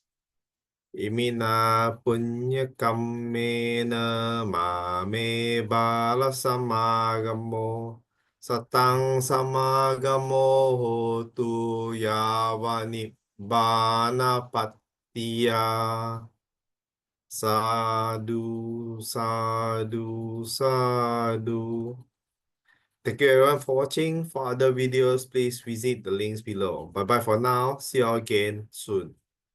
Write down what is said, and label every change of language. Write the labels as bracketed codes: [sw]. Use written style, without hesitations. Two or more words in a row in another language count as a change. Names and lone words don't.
[pi] Imina punya kammena mame bala samagamo Satang samagamo hotu yawa nibbana pattiya. Sadhu, sadhu, sadhu. [en] Thank you everyone for watching. For other videos, please visit the links below. Bye bye for now. See you all again soon.